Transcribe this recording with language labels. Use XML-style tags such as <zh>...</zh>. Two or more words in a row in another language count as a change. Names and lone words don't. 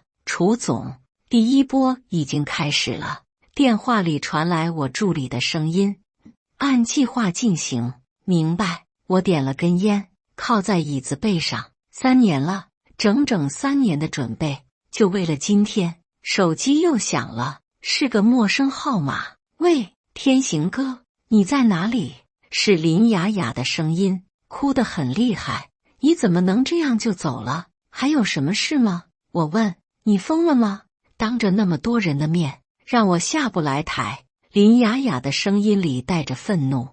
<zh>楚總，第一波已經開始了。電話裡傳來我助理的聲音，按計劃進行。明白。我點了根煙，靠在椅子背上。3年了，整整3年的準備，就為了今天。手機又響了，是個陌生號碼。喂，天行哥，你在哪裡？是林雅雅的聲音，哭得很厲害。你怎麼能這樣就走了？還有什麼事嗎？我問。你瘋了嗎？當着那麼多人的面，讓我下不來台。林雅雅的聲音裡帶着憤怒。</zh>